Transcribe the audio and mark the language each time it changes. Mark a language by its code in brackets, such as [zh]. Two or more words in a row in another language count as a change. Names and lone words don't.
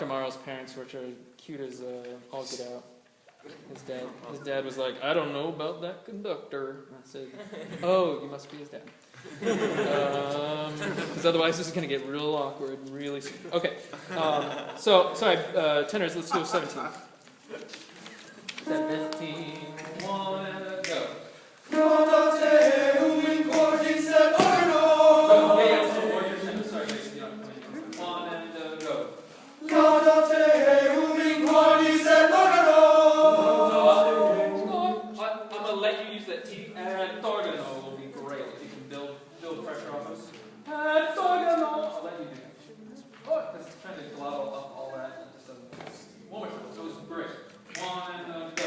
[en] Morrow's parents, which are cute as all get out. His dad was like, I don't know about that conductor. And I said, oh, you must be his dad. Because otherwise this is going to get real awkward and really stupid. Okay. Sorry, tenors, let's do 17. 17, 1, and go. [la] Laudate eum in cordis et organo. [en] One and go. [la] Laudate eum in cordis et organo. [en] I'm going to let you use that T. And organo will be great if you can build pressure off us. And organo. I'll let you do that. Oh, because it's trying to glottal up all that. It just doesn't. One more time. So it's great.